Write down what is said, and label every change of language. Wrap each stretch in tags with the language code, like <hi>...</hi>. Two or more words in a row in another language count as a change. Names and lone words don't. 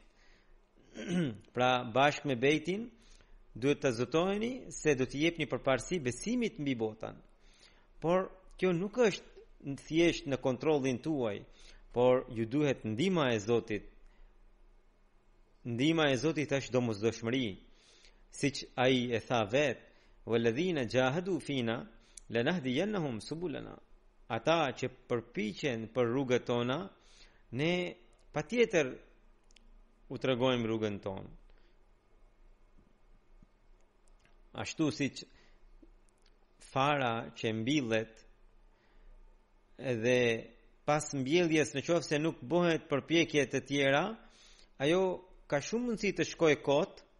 <sq>Pra bashkë me bejtin duhet të zotojeni se do të jepni përparësi besimit mbi botën. Por kjo nuk është thjesht në kontrollin tuaj, por ju duhet ndihma e Zotit. Ndihma e Zotit është domosdoshmëri, siç ai e tha vet:</sq> <ar>"والذين جاهدوا فينا لنهدينهم سبلنا."</ar> <sq>Ata që përpiqen për rrugët tona, ne patjetër u tregojmë rrugën tonë. Ashtu siç fara që mbillet edhe pas mbjelljes në qoftë se nuk bëhet përpjekje të tjera, ajo ka shumë mundësi të shkojë kot.</sq>